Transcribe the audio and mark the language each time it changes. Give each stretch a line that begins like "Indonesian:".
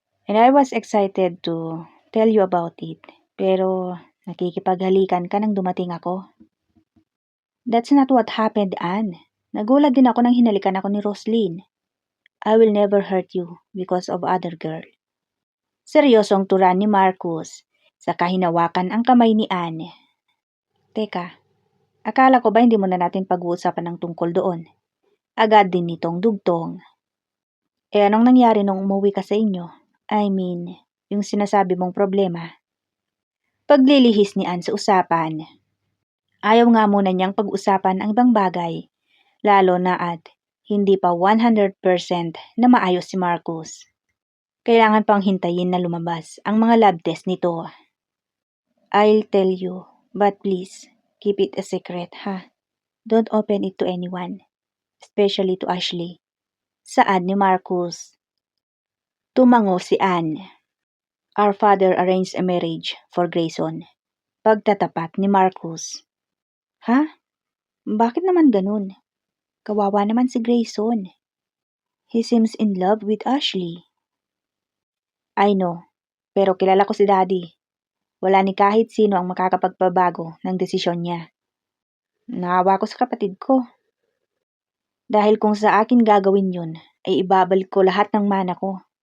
English: And I was excited to tell you about it.
Filipino: Pero nakikipaghalikan ka nang dumating ako.
English: That's not what happened,
Filipino: Anne. Nagulat din ako nang hinalikan ako ni Roslyn.
English: I will never hurt you because of other girl.
Filipino: Seryosong turan ni Marcus, saka hinawakan ang kamay ni Anne. Teka, akala ko ba hindi mo na natin pag-uusapan ng tungkol doon? Agad din nitong dugtong. Anong nangyari nung umuwi ka sa inyo?
English: I mean,
Filipino: yung sinasabi mong problema. Paglilihis ni Anne sa usapan. Ayaw nga muna niyang pag-usapan ang ibang bagay, lalo na at hindi pa 100% na maayos si Marcus. Kailangan pang hintayin na lumabas ang mga lab test nito.
English: I'll tell you, but please, keep it a secret, ha? Don't open it to anyone, especially to Ashley.
Filipino: Saad ni Marcus. Tumango si Anne.
English: Our father arranged a marriage for Grayson.
Filipino: Pagtatapat ni Marcus. Ha? Bakit naman ganun? Kawawa naman si Grayson.
English: He seems in love with Ashley. I know,
Filipino: pero kilala ko si Daddy. Wala ni kahit sino ang makakapagpabago ng desisyon niya. Naawa ko sa kapatid ko. Dahil kung sa akin gagawin yun, ay ibabalik ko lahat ng mana ko.